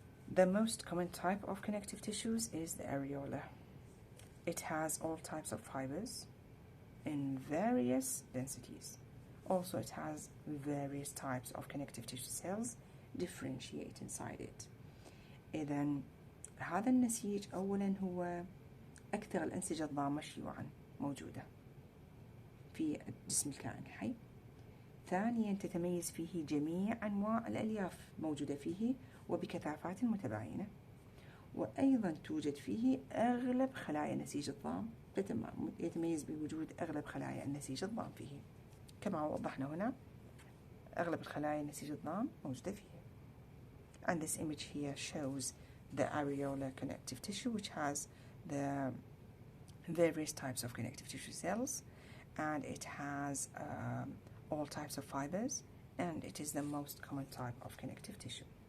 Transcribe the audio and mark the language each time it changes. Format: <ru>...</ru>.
<en>The most common type of connective tissues is the areolar. It has all types of fibers in various densities. Also, it has various types of connective tissue cells differentiate inside it.</en> <ar>إذن هذا النسيج أولا هو أكثر الأنسجة الضامة شيوعا موجودة في جسم الكائن الحي. ثانيا، تتميز فيه جميع أنواع الألياف موجودة فيه وبكثافات متباينة، وأيضا توجد فيه أغلب خلايا النسيج الضام، يتميز بوجود أغلب خلايا النسيج الضام فيه كما وضحنا هنا أغلب الخلايا النسيج الضام موجودة فيها.</ar> <en>And this image here shows the areolar connective tissue, which has the various types of connective tissue cells, and it has all types of fibers, and it is the most common type of connective tissue.</en>